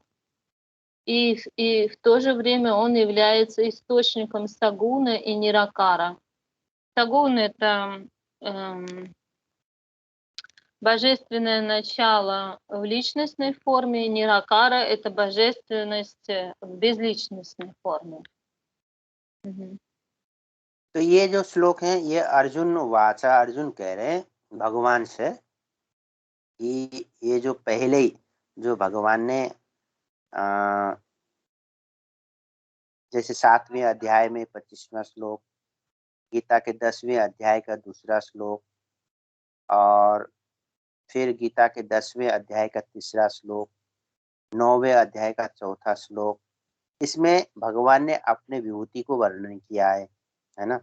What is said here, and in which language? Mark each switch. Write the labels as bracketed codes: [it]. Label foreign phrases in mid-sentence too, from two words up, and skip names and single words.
[ru] И в то же время он является источником Сагуна и Ниракара. Сагун — это божественное начало в личностной форме, и Ниракара — это божественность в безличностной форме. [hi] तो ये जो श्लोक है ये अर्जुन वाचा, अर्जुन कह रहे हैं भगवान से कि ये जो पहले ही जो भगवान ने जैसे 7वें अध्याय में 25वां श्लोक, गीता के 10वें अध्याय का दूसरा श्लोक, और फिर गीता के 10वें अध्याय का तीसरा श्लोक, 9वें अध्याय का चौथा श्लोक, इसमें भगवान ने अपने विभूति को वर्णन किया है ना।